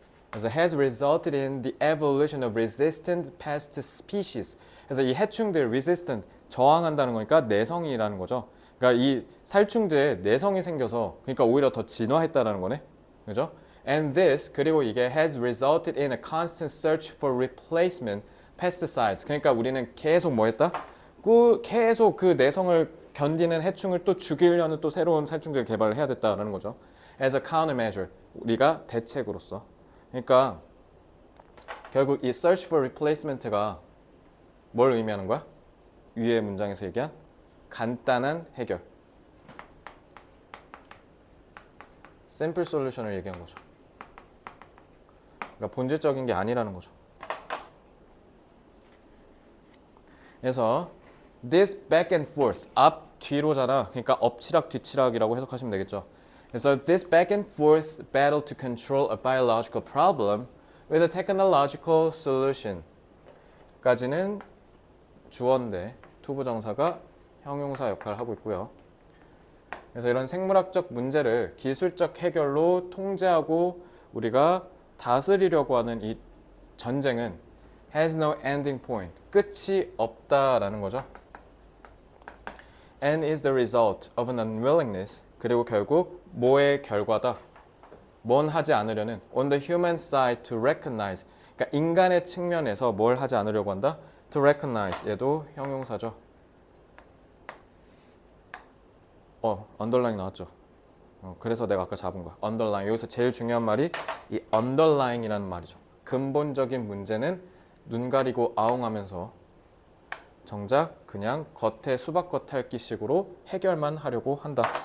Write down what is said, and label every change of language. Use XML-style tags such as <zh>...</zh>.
<ko>그래서</ko> <en>has resulted in the evolution of resistant pest species.</en> <ko>그래서 이 해충들 resistant 저항한다는 거니까 내성이라는 거죠. 그러니까 이 살충제에 내성이 생겨서 그러니까 오히려 더 진화했다라는 거네. 그죠?</ko> <en>And this</en> <ko>그리고 이게</ko> <en>has resulted in a constant search for replacement pesticides.</en> <ko>그러니까 우리는 계속 뭐 했다? 계속 그 내성을 견디는 해충을 또 죽이려는 또 새로운 살충제를 개발을 해야 됐다라는 거죠.</ko> <en>As a countermeasure.</en> <ko>우리가 대책으로서. 그러니까 결국 이</ko> <en>search for replacement</en> <ko>가 뭘 의미하는 거야? 위의 문장에서 얘기한 간단한 해결. simple solution을 얘기한 거죠. 그러니까 본질적인 게 아니라는 거죠. 그래서 this back and forth 앞 뒤로잖아. 그러니까 엎치락 뒤치락이라고 해석하시면 되겠죠.</ko> <en>그래서 this back and forth battle to control a biological problem with a technological solution</en> <ko>까지는 주어인데 투부정사가 형용사 역할을 하고 있고요. 그래서 이런 생물학적 문제를 기술적 해결로 통제하고 우리가 다스리려고 하는 이 전쟁은</ko> <en>has no ending point.</en> <ko>끝이 없다라는 거죠.</ko> <en>And is the result of an unwillingness.</en> <ko>그리고 결국 뭐의 결과다. 뭔 하지 않으려는</ko> <en>on the human side to recognize.</en> <ko>그러니까 인간의 측면에서 뭘 하지 않으려고 한다.</ko> <en>to recognize.</en> <ko>얘도 형용사죠. 언더라인 나왔죠. 그래서 내가 아까 잡은 거야. 언더라인. 여기서 제일 중요한 말이 이 언더라인이라는 말이죠. 근본적인 문제는 눈 가리고 아웅하면서 정작 그냥 겉에 수박 겉핥기식으로 해결만 하려고 한다.</ko>